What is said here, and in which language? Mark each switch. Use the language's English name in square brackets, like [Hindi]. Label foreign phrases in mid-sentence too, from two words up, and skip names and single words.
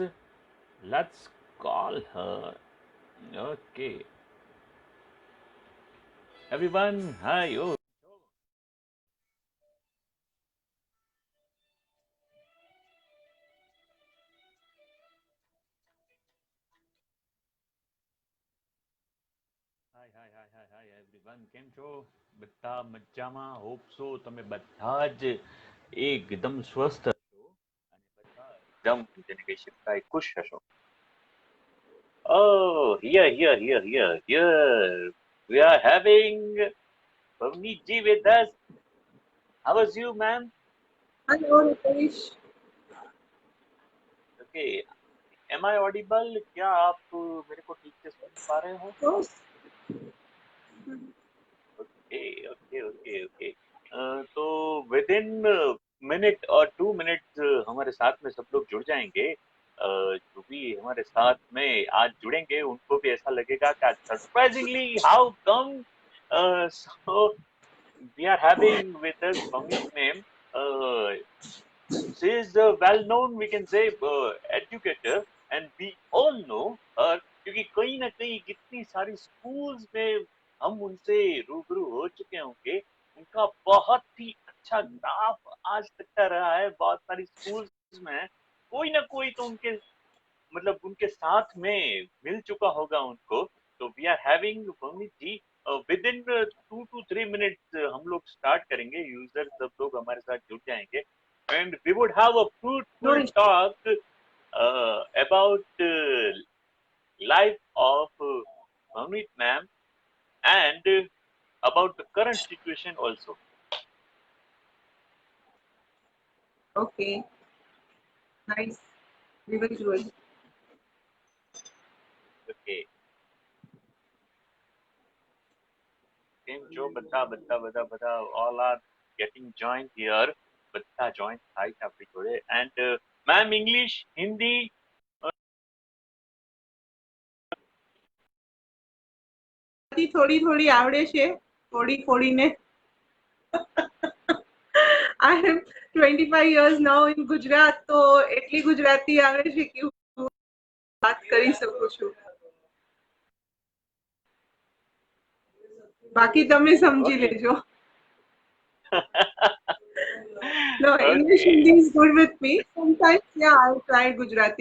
[English] Let's call her. Okay, everyone, hi. Oh, hi everyone. [Gujarati] કેમ છો? બધા મજામાં? [English] hope so [Gujarati] તમે બધા જ એકદમ સ્વસ્થ હશો અને બધા એકદમ જેને કહી શકાય ખુશ હશો. [English] Oh, here. We are having Pavneet ji with us. How was you, ma'am? [Hindi] हेलो रितेश। [English] Okay. Am I audible? [Hindi] क्या आप मेरे को ठीक से सुन पा रहे हो? दोस्त [English] Okay. [Hindi] तो [English] with in minute [Hindi] और 2 मिनट हमारे साथ में सब लोग जुड़ जाएंगे. जो भी हमारे साथ में आज जुड़ेंगे उनको भी ऐसा लगेगा कि [English] surprisingly how come. So we are having with us Pamit ma'am. She is a well-known, we can say, educator, and we all know her [Hindi] क्योंकि कहीं ना कहीं कितनी सारी स्कूल्स में हम उनसे रूबरू हो चुके होंगे. उनका बहुत ही अच्छा ग्राफ आज तक का रहा है. बहुत सारी स्कूल्स में कोई ना कोई तो उनके मतलब उनके साथ में मिल चुका होगा उनको. [English] तो we are having पवनीत जी. [Hindi] विद इन [English] 2 to 3 minutes [Hindi] हम लोग स्टार्ट करेंगे. यूजर सब लोग हमारे साथ जुड़ जाएंगे [English] and we would have a नो fruitful talk about life of Pavneet ma'am and about the current situation also. okay nice we will do it. Okay. [Gujarati] કેમ છો બધા [English] all are getting joined here. [Gujarati] બધા join થાય છે આપણી જોડે. [English] And ma'am, English, Hindi. [Gujarati] થોડી થોડી આવડે છે, થોડી થોડીને। [English] I am 25 years now in [Gujarati] गुजरात, तो એટલી ગુજરાતી આવડે છે કે હું વાત કરી શકું છું, બાકી તમે સમજી [English] Okay. લેજો। No, English Okay. Hindi is good with me. Sometimes, yeah, I'll try Gujarati.